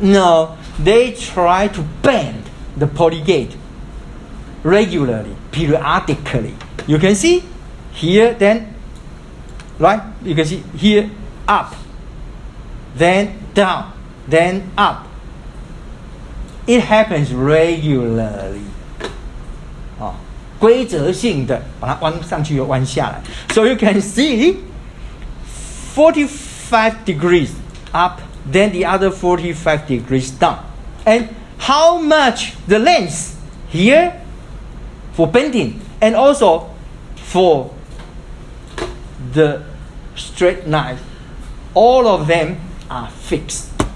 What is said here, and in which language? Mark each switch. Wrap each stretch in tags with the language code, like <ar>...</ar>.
<en>No, they try to bend the polygate regularly, periodically. You can see here, then, right? You can see here, up, then down, then up. It happens regularly.</en> <zh>规则性的把它弯上去又弯下来。</zh> <en>So you can see 45 degrees up, then the other 45 degrees down. And how much the length here for bending and also for the straight knife, all of them are fixed.</en>